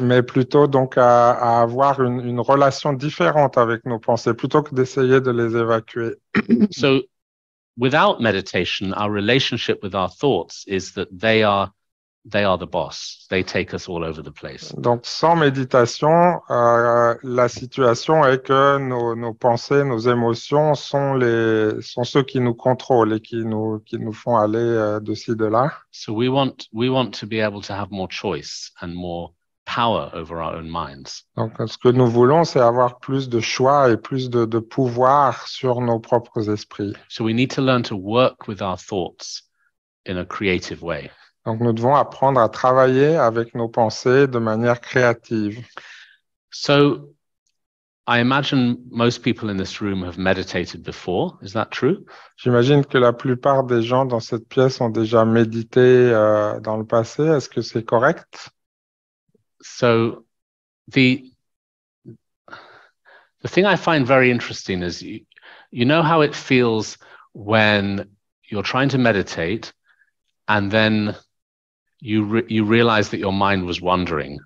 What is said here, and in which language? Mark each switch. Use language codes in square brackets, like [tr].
[fr] Mais plutôt donc à avoir une relation différente avec nos pensées, plutôt que d'essayer de les évacuer. [en] So, without meditation, our relationship with our thoughts is that they are the boss. They take us all over the place. [fr] Donc, sans méditation, la situation est que nos pensées, nos émotions sont ceux qui nous contrôlent et qui nous font aller de ci, de là. [en] So we want to be able to have more choice and more power over our own minds. [fr] Donc, ce que nous voulons, c'est avoir plus de choix et plus de pouvoir sur nos propres esprits. [en] So we need to learn to work with our thoughts in a creative way. [fr] Donc, nous devons apprendre à travailler avec nos pensées de manière créative. [en] So, I imagine most people in this room have meditated before. Is that true? [fr] J'imagine que la plupart des gens dans cette pièce ont déjà médité dans le passé. Est-ce que c'est correct? [en] So, the thing I find very interesting is you know how it feels when you're trying to meditate and then you realize that your mind was wandering.